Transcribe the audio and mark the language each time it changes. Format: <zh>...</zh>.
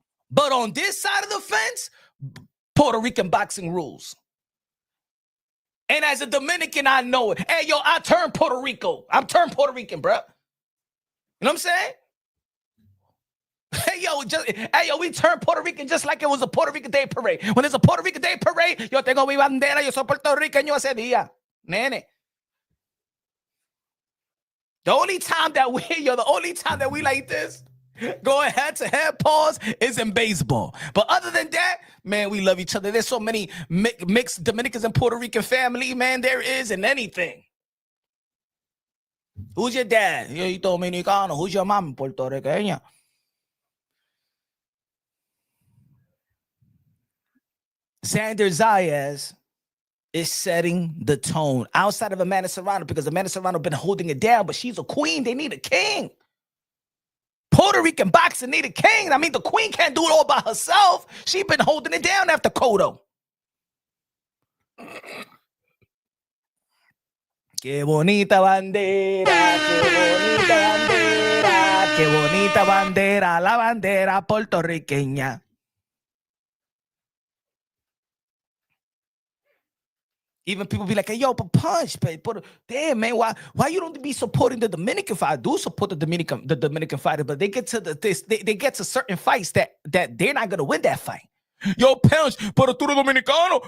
<en>But on this side of the fence, Puerto Rican boxing rules. And as a Dominican, I know it. Hey, yo, I turned Puerto Rico. I'm turned Puerto Rican, bro. You know what I'm saying? Hey, yo, we turned Puerto Rican just like it was a Puerto Rican Day Parade. When there's a Puerto Rican Day Parade,</en> <es>yo tengo mi bandera, yo soy puertorriqueño ese día. Nene.</es> <en>The only time that we like this, going head-to-head pause, is in baseball. But other than that, man, we love each other. There's so many mixed Dominicans and Puerto Rican family, man, there is in anything. Who's your dad? Yo, Dominicano. Who's your mom? Puerto Rican. Xander Zayas is setting the tone outside of Amanda Serrano, because Amanda Serrano been holding it down, but she's a queen. They need a king. Puerto Rican boxing need a king. I mean, the queen can't do it all by herself. She's been holding it down after Cotto.</en> <es>Qué bonita bandera, qué bonita bandera, qué bonita bandera, la bandera puertorriqueña.</es> <en>Even people be like, hey, yo, but punch, but damn, man, why you don't be supporting the Dominican fighter? I do support the Dominican fighter, but they get to they get to certain fights that they're not gonna win that fight.</en> <es>Yo, punch, pero tú eres dominicano.</es>